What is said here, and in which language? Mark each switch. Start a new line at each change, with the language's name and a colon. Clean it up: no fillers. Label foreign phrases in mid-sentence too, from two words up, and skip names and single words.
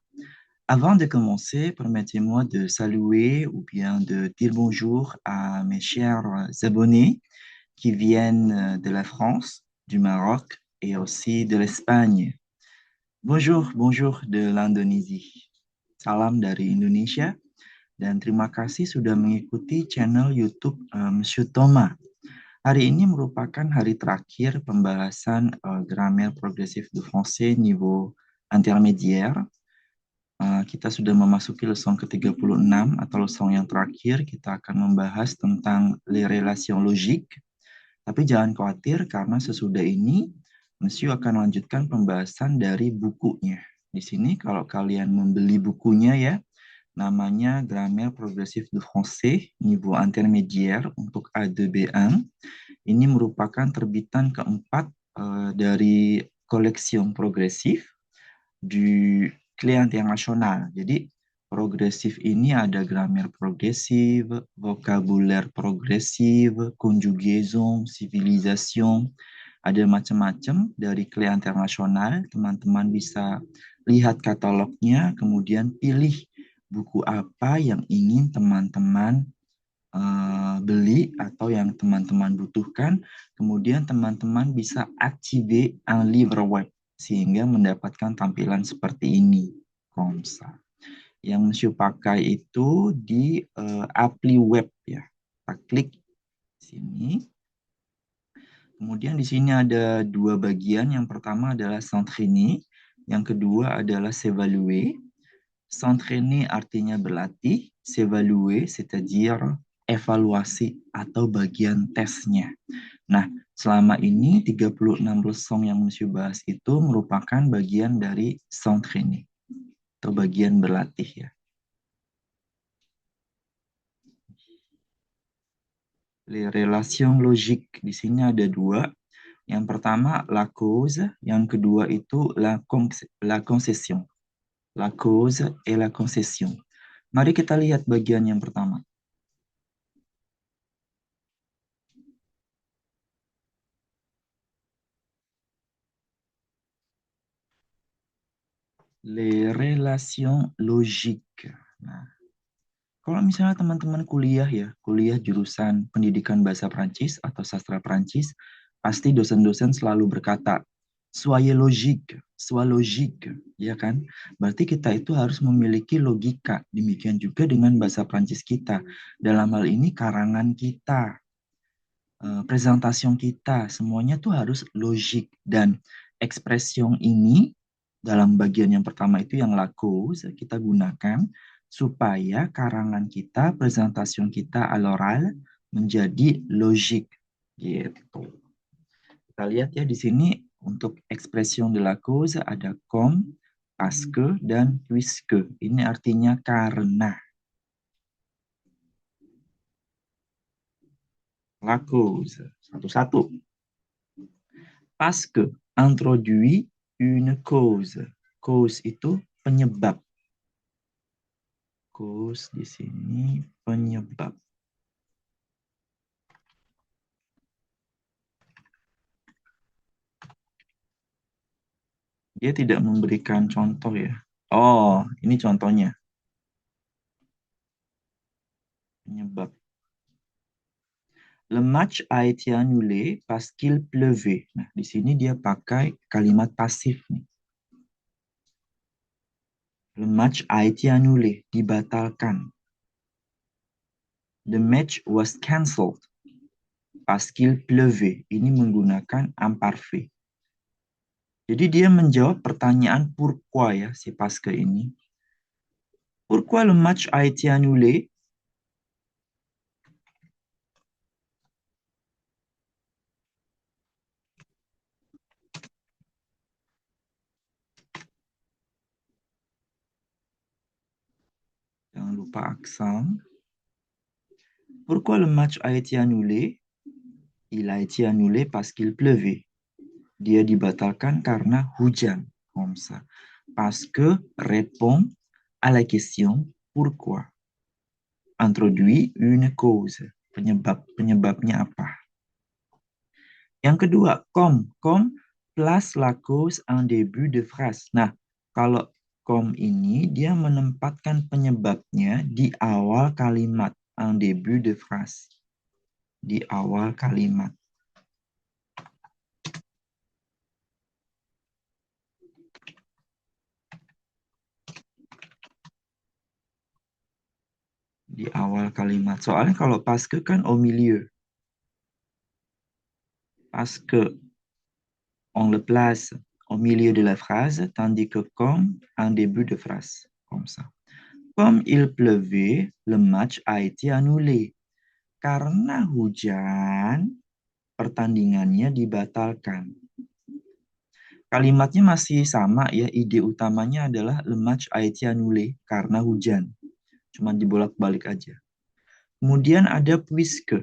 French: Avant de commencer, permettez-moi de saluer ou bien de dire bonjour à mes chers abonnés qui viennent de la France, du Maroc et aussi de l'Espagne. Bonjour, bonjour de l'Indonésie.
Indonesian: Salam dari Indonesia dan terima kasih sudah mengikuti channel YouTube Monsieur Thomas. Hari ini merupakan hari terakhir pembahasan grammaire progressif de français niveau intermédiaire. Kita sudah memasuki leson ke-36 atau leson yang terakhir. Kita akan membahas tentang
French: les relations logiques.
Indonesian: Tapi jangan khawatir karena sesudah ini Monsieur akan lanjutkan pembahasan dari bukunya. Di sini kalau kalian membeli bukunya ya, namanya Grammaire progressif de français niveau intermédiaire untuk A2B1. Ini merupakan terbitan keempat dari koleksi progresif du Clé International. Jadi progresif ini ada
French: grammaire progresif, vocabulaire progresif, conjugaison, civilisation,
Indonesian: ada macam-macam dari Clé International. Teman-teman bisa lihat katalognya, kemudian pilih buku apa yang ingin teman-teman beli atau yang teman-teman butuhkan, kemudian teman-teman bisa
French: activer un livre web
Indonesian: sehingga mendapatkan tampilan seperti ini.
French: Komsa.
Indonesian: Yang Monsieur pakai itu di
French: appli web
Indonesian: ya. Kita klik sini. Kemudian di sini ada dua bagian. Yang pertama adalah s'entraîner, yang kedua adalah s'évaluer. S'entraîner artinya berlatih, s'évaluer c'est-à-dire evaluasi atau bagian tesnya. Nah, selama ini 36 leson yang Monsieur bahas itu merupakan bagian dari s'entraîner atau bagian berlatih ya.
French: Les relations logiques
Indonesian: di sini ada dua. Yang pertama
French: la cause,
Indonesian: yang kedua itu
French: la concession. La cause et la concession.
Indonesian: Mari kita lihat bagian yang pertama.
French: Les relations logiques.
Indonesian: Nah, kalau misalnya teman-teman kuliah jurusan pendidikan bahasa Prancis atau sastra Prancis, pasti dosen-dosen selalu berkata,
French: sois logique,
Indonesian: ya kan? Berarti kita itu harus memiliki logika. Demikian juga dengan bahasa Prancis kita. Dalam hal ini karangan kita, presentasi kita, semuanya tuh harus logik. Dan ekspresi ini dalam bagian yang pertama itu yang
French: la cause
Indonesian: kita gunakan supaya karangan kita, presentasi kita
French: à l'oral
Indonesian: menjadi logik gitu. Kita lihat ya di sini untuk ekspresi
French: de la cause
Indonesian: ada comme,
French: parce que,
Indonesian: dan puisque. Ini artinya karena.
French: La cause,
Indonesian: satu-satu.
French: Parce que, introduit une cause.
Indonesian: Cause itu penyebab. Cause di sini penyebab. Dia tidak memberikan contoh ya. Oh, ini contohnya. Penyebab.
French: Le match a été annulé parce qu'il pleuvait.
Indonesian: Nah, di sini dia pakai kalimat pasif nih.
French: Le match a été annulé,
Indonesian: dibatalkan.
English: The match was cancelled
French: parce qu'il pleuvait.
Indonesian: Ini menggunakan imparfait. Jadi dia menjawab pertanyaan pourquoi ya si Pasca ini.
French: Pourquoi le match a été annulé?
Indonesian: Jangan lupa aksen.
French: Pourquoi le match a été annulé? Il a été annulé parce qu'il pleuvait.
Indonesian: Dia dibatalkan karena hujan.
French: Comme ça. Parce que répond à la question pourquoi. Introduit une cause.
Indonesian: Penyebabnya apa? Yang kedua,
French: comme place la cause en début de phrase.
Indonesian: Nah, kalau comme ini, dia menempatkan penyebabnya di awal kalimat,
French: en début de phrase.
Indonesian: Di awal kalimat. Di awal kalimat. Soalnya kalau
French: parce que
Indonesian: kan
French: au milieu. Parce que on le place au milieu de la phrase, tandis que comme en début de phrase. Comme ça. Comme il pleuvait, le match a été annulé.
Indonesian: Karena hujan, pertandingannya dibatalkan. Kalimatnya masih sama ya, ide utamanya adalah
French: le match a été annulé
Indonesian: karena hujan. Cuma dibolak-balik aja. Kemudian ada puisque.